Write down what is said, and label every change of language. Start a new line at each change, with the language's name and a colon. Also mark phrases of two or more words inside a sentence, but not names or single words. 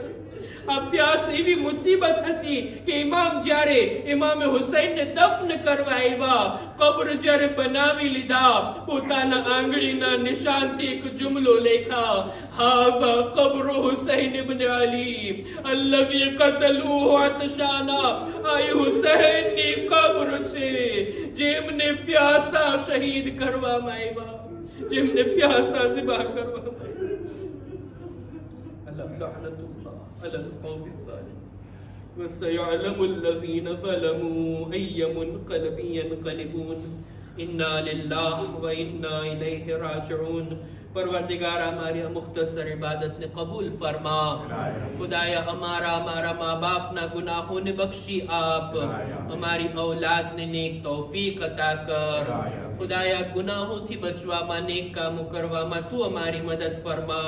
Gujarati: આ પ્યાસ એવી મુસીબત હતી કે ઇમામ જ્યારે ઇમામે હુસૈનને દફન કરવા આવ્યા, કબ્ર જ્યારે બનાવી લીધા, પોતાના આંગળીના નિશાનથી એક જુમલો લેખા,
Arabic: هذا قبر حسين ابن علي الذي قتلوه عطشانا.
Gujarati: આ હુસૈનની કબ્ર છે જેમને પ્યાસા શહીદ કરવામાં આવ્યા, જેમને પ્યાસા ઝિબા કરવામાં આવ્યા.
Arabic: على القوم الظالمين وسيعلم الذين ظلموا أي منقلب ينقلبون إنا لله وإنا إليه راجعون.
Gujarati: પરવરદિગાર હમારી મુખ્તસર ઇબાદત ને કબૂલ ફરમા. ખુદાયા હમારા માઁ બાપ ના ગુનાહોં ને બખ્શી આપ, હમારી ઔલાદ ને નેક તૌફીક અતા કર. ખુદાયા ગુનાહોં થી બચવામા નેક કામોં કરવામા તૂ હમારી મદદ ફરમા.